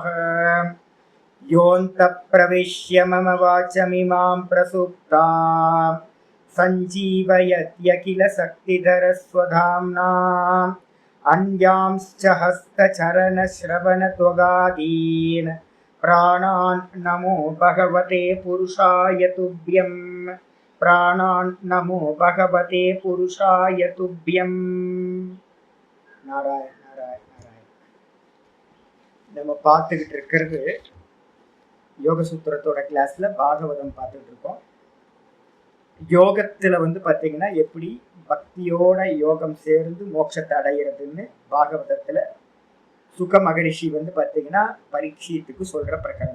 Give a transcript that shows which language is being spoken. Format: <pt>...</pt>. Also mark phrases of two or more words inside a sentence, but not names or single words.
<sa>योऽन्तः प्रविश्य मम वाचमिमां प्रसुप्तां सञ्जीवयत्यखिल शक्तिधरस्वधाम्ना अन्यांश्च हस्तचरणश्रवणत्वगादीन् प्राणान् नमो भगवते पुरुषाय तुभ्यं। प्राणान् नमो भगवते पुरुषाय तुभ्यं। नारायण नारायण नारायण।</sa> <ta>நம்ம பார்த்துக்கிட்டு இருக்கிறது யோக சூத்திரத்தோட கிளாஸ்ல பாகவதம் பார்த்துட்டு இருக்கோம். யோகத்துல பார்த்தீங்கன்னா எப்படி பக்தியோட யோகம் சேர்ந்து மோட்சத்தை அடைகிறதுன்னு பாகவதத்துல சுக மகரிஷி பார்த்தீங்கன்னா பரீட்சித்துக்கு சொல்ற பிரகரணம்.</ta>